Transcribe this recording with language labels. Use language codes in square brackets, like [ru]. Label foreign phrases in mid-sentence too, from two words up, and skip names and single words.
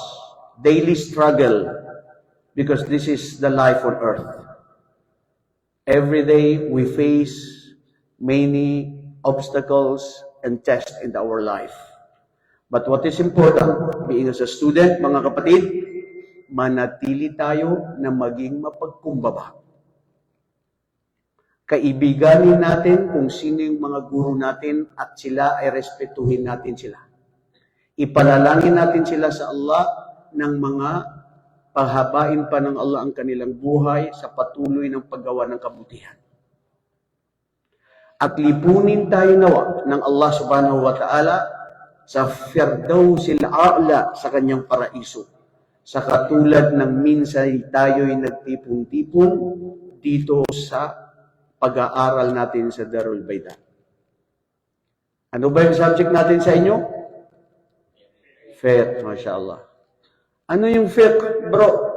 [en] Daily struggle, because this is the life on earth. Every day we face many obstacles and tests in our life. But what is important, being as a student, [tl] mga kapatid, manatili tayo na maging mapagkumbaba. Kaibiganin natin kung sino yung mga guru natin at sila ay respetuhin natin sila. Ipanalangin natin sila sa Allah ng mga paghabain pa ng Allah ang kanilang buhay sa patuloy ng paggawa ng kabutihan. at lipunin tayo nawa ng Allah [ar] سبحانه وتعالى [tl] sa Firdausil A'la, sa kanyang paraiso. Sa katulad ng minsan tayo'y nagtipon-tipon dito sa pag-aaral natin sa Darul Bayda. Ano ba yung subject natin sa inyo? Fiqh, mashallah. Ano yung fiqh, bro?